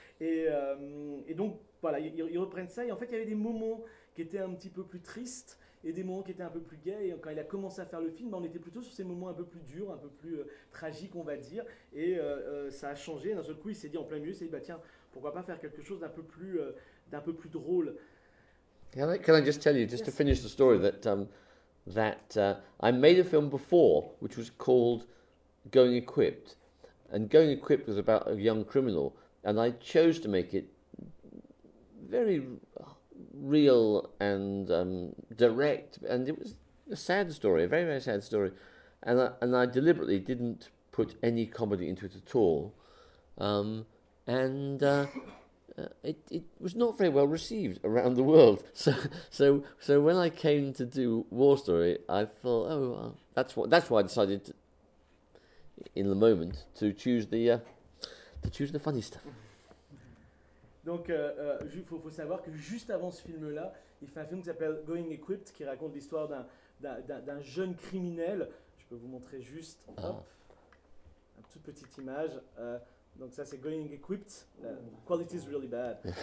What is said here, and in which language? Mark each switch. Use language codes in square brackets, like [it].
[fr] Et donc, voilà, ils reprennent ça. Et en fait, il y avait des moments qui étaient un petit peu plus tristes et des moments qui étaient un peu plus gays. Et quand il a commencé à faire le film, on était plutôt sur ces moments un peu plus durs, un peu plus tragiques, on va dire. Et ça a changé. Et d'un seul coup, il s'est dit en plein milieu, il s'est dit, bah, tiens, pourquoi pas faire quelque chose d'un peu plus drôle. [en] Can I just tell you, just to finish the story, that I made a film before, which was called Going Equipped. And Going Equipped was about a young criminal. And I chose to make it very real and direct. And it was a sad story, a very, very sad story. And I deliberately didn't put any comedy into it at all. It was not very well received around the world. So when I came to do War Story, I thought, that's why I decided in the moment to choose the funny stuff. [fr] Donc faut savoir que juste avant ce film là, il fait un film qui s'appelle Going Equipped, qui raconte l'histoire d'un jeune criminel. Je peux vous montrer juste une toute petite image. Donc ça, c'est Going Equipped. [en] Quality is really bad.